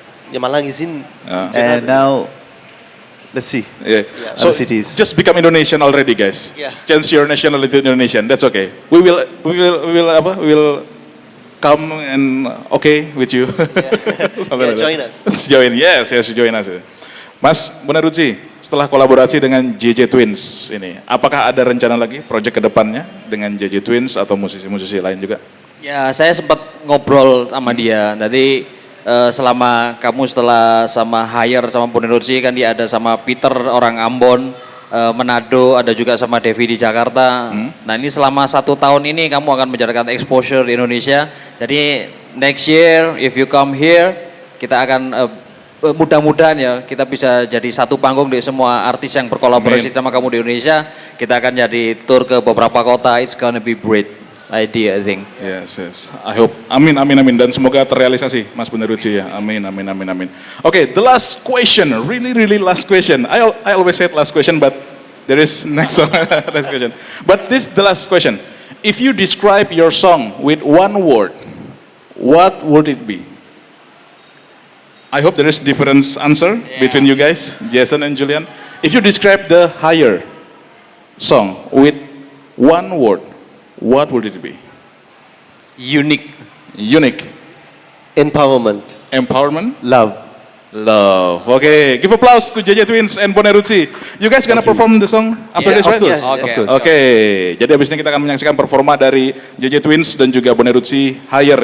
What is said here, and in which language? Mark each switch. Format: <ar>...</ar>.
<en>Yeah, Malang is in Ah. And now, let's see. Yeah. Yeah. So Other cities. just become Indonesian already, guys. Yeah. Change your nationality to Indonesian. That's okay. We will come and okay with you. Something Yeah, like that. join us. Join, yes, join us.</en> <id>Mas Boneruji, setelah kolaborasi dengan JJ Twins ini, apakah ada rencana lagi proyek ke depannya dengan JJ Twins atau musisi-musisi lain juga? Ya, saya sempat ngobrol sama dia. Tadi selama kamu setelah sama hire sama Boneruji kan dia ada sama Peter orang Ambon, Manado, ada juga sama Devi di Jakarta. Nah ini selama 1 tahun ini kamu akan menjalankan exposure di Indonesia. Jadi</id> <en>next year if you come here</en> <id>kita akan mudah-mudahan ya kita bisa jadi satu panggung di semua artis yang berkolaborasi sama kamu di Indonesia. Kita akan jadi tour ke beberapa kota.</id> <en>It's gonna be great idea, I think. Yes, yes. I hope.</en> <id>Amin, amin, amin. Dan semoga terrealisasi, Mas Bonerucci ya. Amin, amin, amin, amin.</id> <en>Okay, the last question, really last question. I always said last question, but there is next one, next question. But this the last question. If you describe your song with one word, what would it be? I hope there is different answer between you guys, Jason and Julian. If you describe the Higher song with one word, what would it be? Unique. Unique. Empowerment. Empowerment. Love. Love. Okay, give applause to JJ Twins and Bonerucci. You guys gonna perform the song after this, right? Yes, Okay. of course.</en> <id>Oke, jadi abis ini kita akan menyaksikan performa dari JJ Twins dan juga Bonerucci Higher.</id>